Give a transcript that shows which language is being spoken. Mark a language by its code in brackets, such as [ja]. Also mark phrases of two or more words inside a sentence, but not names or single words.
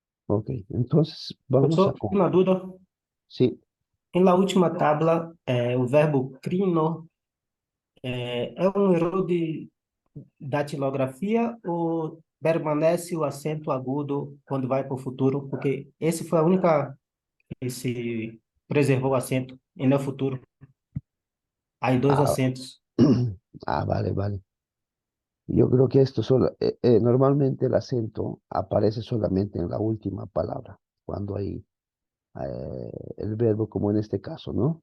[es] Ok, entonces vamos a... [pt] Professor, uma dúvida. [es] Sí, Em la última tabla, [pt] o verbo crino é um erro de datilografia ou permanece o acento agudo quando vai para o futuro? Porque esse foi a única que se preservou o acento e no futuro. [es] Hay dois ah, acentos. vale, vale. Yo creo que esto solo, normalmente el acento aparece solamente en la última palabra, cuando hay el verbo, como en este caso, ¿no?